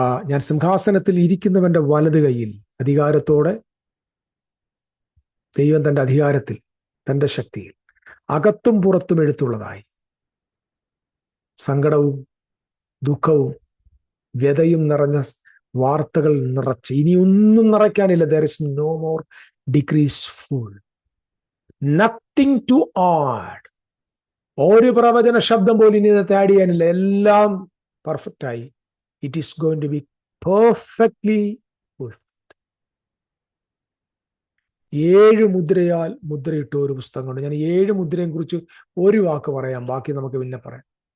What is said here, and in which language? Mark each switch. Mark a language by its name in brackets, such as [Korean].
[Malayalam] ഞാൻ സിംഹാസനത്തിൽ ഇരിക്കുന്നവന്റെ വലത് കൈയിൽ അധികാരത്തോടെ, ദൈവം തന്റെ അധികാരത്തിൽ, തന്റെ ശക്തിയിൽ അകത്തും പുറത്തും എഴുത്തുള്ളതായി സങ്കടവും ദുഃഖവും വ്യതയും നിറഞ്ഞ വാർത്തകൾ നിറച്ച്, ഇനിയൊന്നും നിറയ്ക്കാനില്ല. [English] there is no more decrease full, nothing to add. [Malayalam] ഒരു പ്രവചന ശബ്ദം പോലും ഇനി ആഡ് ചെയ്യാനില്ല. എല്ലാം പെർഫെക്റ്റ് ആയി. [English] It is going to be perfectly fulfilled. [Malayalam] 7 മുദ്രയാൽ മുദ്രയിട്ട ഒരു പുസ്തകം കൊണ്ട് ഞാൻ 7 മുദ്രയെ കുറിച്ച് ഒരു വാക്ക് പറയാം. ബാക്കി നമുക്ക് പിന്നെ പറയാം.